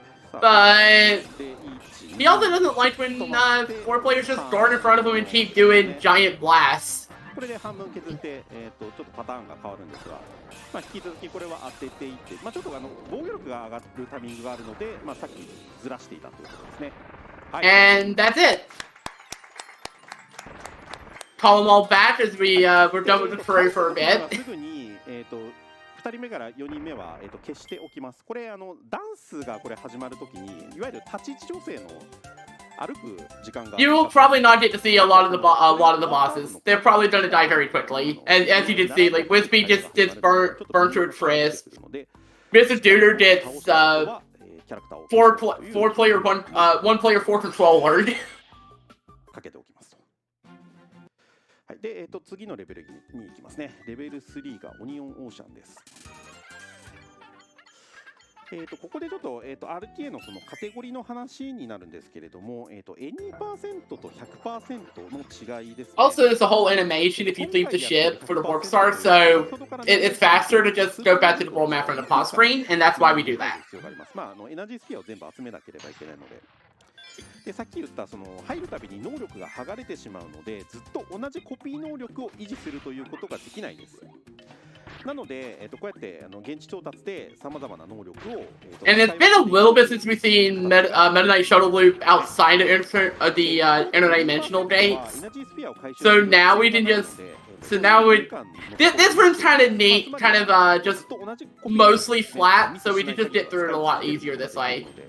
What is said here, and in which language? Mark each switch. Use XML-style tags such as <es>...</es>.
<en>But he also doesn't like when 4 players just guard in front of him and keep doing giant blasts.</en> <ja>これで半分削って、ちょっとパターンが変わるんですが、引き続きこれは当てていって、ちょっと防御力が上がるタイミングがあるので、さっきずらしていたということですね。はい、</ja> <en>And that's it. Call them all back as we're done with the parade for a bit.</en> <ja>すぐに、2人目から4人目は、消しておきます。これダンスがこれ始まるときに、いわゆる立ち位置調整の歩く時間が。</ja> <en>You will probably not get to see a lot of the bosses. They're probably going to die very quickly. And as you can see, like Wispy just gets burnt to a crisp. Mr. Duder gets 4 player 1 player 4 controller.</en> <ja>かけておきます。はい、で、次のレベルに行きますね。レベル3がオニオンオーシャンです。ここでちょっと、RTA のそのカテゴリーの話になるんですけれども、N% と 100% の違いですね。</ja> <en>Also, there's a whole animation if you leave the ship for the warp star, so it's faster to just go back to the world map from the pause screen, and that's why we do that.</en> <ja>エナジースピアを全部集めなければいけないので。でさっき言ったその入るたびに能力が剥がれてしまうので、ずっと同じコピー能力を維持するということができないです。なので、こうやって現地調達でさまざまな能力を。</ja> <en>And it's been a little bit since we've seen Meta Knight Shuttle Loop outside of the interdimensional gates. So now we can just. So now this room's kind of neat, kind of just mostly flat, so we can just get through it a lot easier this way.</en>